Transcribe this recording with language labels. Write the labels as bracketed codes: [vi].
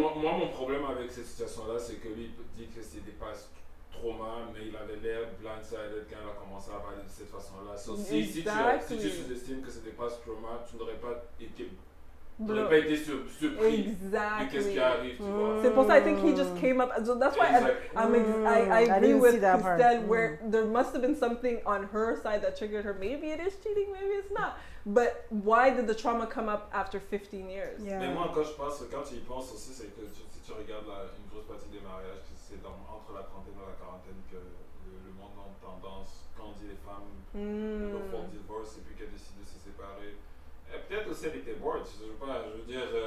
[fr] Moi, mon problème avec cette situation-là, c'est que lui il dit que c'est des passes trauma, mais il avait l'air blindsided quand il a commencé à parler de cette façon-là. So, si tu sous-estimes que c'est des passes trauma, tu n'aurais pas été surpris de qu'est-ce qui arrive, tu vois. C'est pour ça [en] I think he just came up. So that's why I agree didn't with see that part. Christelle, where there must have been something on her side that triggered her. Maybe it is cheating, maybe it's not. But why did the trauma come up after 15 years? Yeah. [fr] Mais moi, quand tu y penses aussi, c'est que si tu regardes une grosse partie des mariages, c'est entre la trentaine et la quarantaine que le monde a tendance, quand on dit les femmes, le font divorce et puis qu'elles décident de se séparer. Peut-être aussi elle était bored, je veux dire.